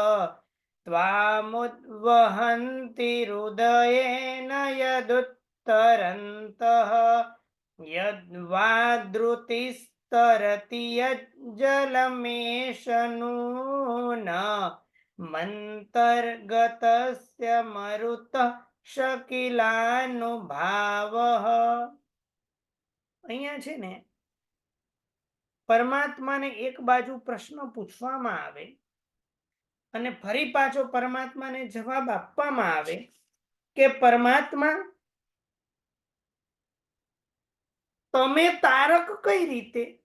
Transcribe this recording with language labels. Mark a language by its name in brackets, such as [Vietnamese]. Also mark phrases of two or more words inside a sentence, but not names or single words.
[Sanskrit] त्वामुद्वहन्ति हृदयेन यदुत्तरन्तः यद्वा द्रुतिस्तरति यज्जलमेष नून मन्तर्गतस्य मरुतः शकिलानुभावः। [Gujarati] અહીંયા છે ને પરમાત્માને એક બાજુ પ્રશ્ન પૂછવામાં આવે અને ફરી પાછો પરમાત્માને જવાબ આપવામાં આવે કે પરમાત્મા તમે તારક કઈ રીતે?